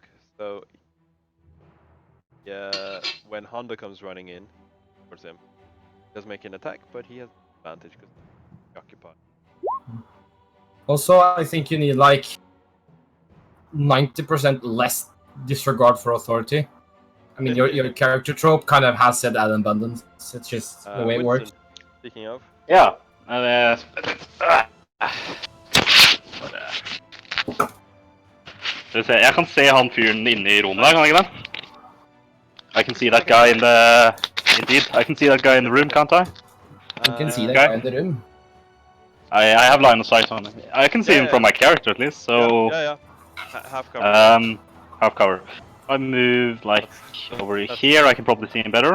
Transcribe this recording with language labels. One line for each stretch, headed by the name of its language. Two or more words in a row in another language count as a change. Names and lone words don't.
English: So yeah, when Honda comes running in towards him, he does make an attack, but he has advantage because he's occupied. Also, I think you need like 90% less disregard for authority. I mean, your character trope kind of has said ad abundance. It's just the way it works. Winston, speaking of,
Norwegian: Ja. Skal vi se, jeg kan se han fyren inne I rommet der, kan jeg ikke det?
English: I can see that guy in the... Indeed, I can see that guy in the room, can't I? You can see that okay. guy in the room. I have line of sight on him. I can see him from my character at least, so... yeah. Half cover. Half cover. If I move like over here, I can probably see him better.